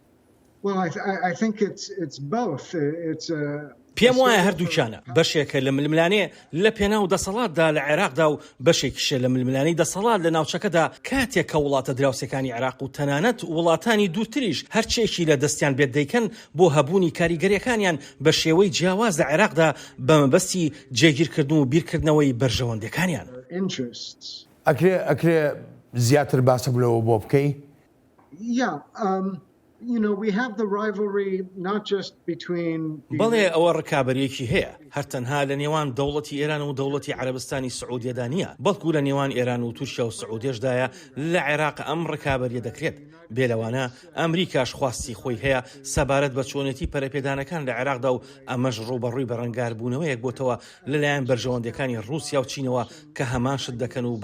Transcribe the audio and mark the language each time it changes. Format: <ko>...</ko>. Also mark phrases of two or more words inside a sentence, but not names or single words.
<ckb>پێم وایە هەردووچانە بەشێکە لە ململانێ لە پێناو دەسەڵاتدا لە عێراقدا و بەشێکیشە لە ململانی دەسەڵات لە ناوچەکەدا کاتێک کە وڵاتە دراوسەکانی عێراق و تەنانەت وڵاتانی دوورتریش هەرچێکی لە دەستیان بێت دەیکەن بۆ هەبوونی کاریگەریەکانیان بە شێوەی جیاواز لە عێراقدا بە مەبەستی جێگیرکردن و بیرکردنەوەی بەرژەوەندەکانیان. ئەکرێ زیاتر باسە بلەوە بۆ بکەی؟</ckb> <en>we have the rivalry not just between</en> <ckb>بەڵێ ئەوە ڕکابەرێکی هەیە هەرتەنها لە نێوان دەوڵەتی ئێران و دەوڵەتی عەرەبستانی سعودیەدا نییە بەڵکو لە نێوان ئێران و تورکیا و سعودێشدایە لە عێراق ئەم ڕکابەریە دەکرێت بێلەوانە ئەمریکاش خواستی خۆی هەیە سەبارەت بە چۆنێتی پەرەپێدانەکان لە عێراقدا و ئەمەش ڕوبەڕووی بەڕەنگاربوونەوەیەک بۆتەوە لەلایەن بەرژەوەندەکانی رووسیا و چینەوە کە هەمان شت دەکەن و</ckb>